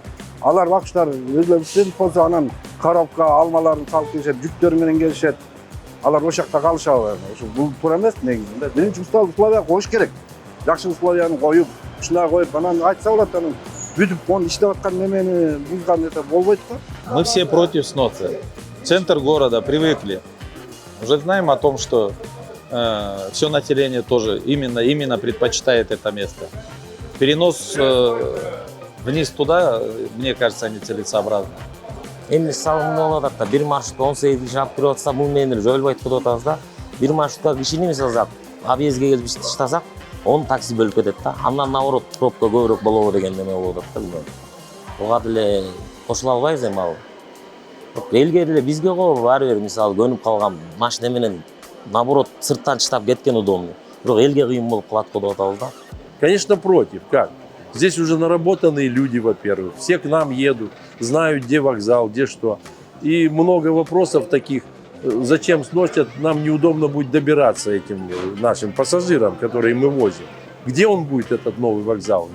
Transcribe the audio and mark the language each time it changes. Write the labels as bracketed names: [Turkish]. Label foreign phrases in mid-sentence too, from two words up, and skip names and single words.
[Kyrgyz] Алар бакчылар өзүлөрү студент болсо анан коробка алмаларын салып келишет, жүктөр менен келишет. Алар ошол жакта калышабы? Ошо бул туура эмес негизинде. Биринчи условия коюш керек. Жакшы условияны коюп, ушундай коюп, анан айтса болот, анан бүтүп он иштеп аткан немени бузган это болбойт го. [Russian] Мы все против сноса. Центр города привыкли. Уже знаем о том, что все население тоже именно предпочитает это место. Перенос вниз туда, мне кажется, нецелесообразно. [Kyrgyz] Эмне салым болуп атат да, бир маршрутта 18 киши алып кирип атса, бул менен жойулбайт деп атабыз да. Бир маршрутта кишини мисалы объездге келип иштасак, он такси бөлүп кетет да. Андан наоборот пробка көбүрөөк болобу деген неме болуп атат да билбейм. Ога деле кошула албайбыз эми ал. Элге деле бизге го ар бир мисалы көнүп калган машина менен наоборот сырттан чыдап кеткен удобный. Бирок элге кыйын болуп калат го деп атабыз да. [Russian] Конечно, против. Как? Здесь уже наработанные люди, во-первых. Все к нам едут, знают, где вокзал, где что. И много вопросов таких. Зачем сносят? Нам неудобно будет добираться этим нашим пассажирам, которые мы возим. Где он будет, этот новый вокзал?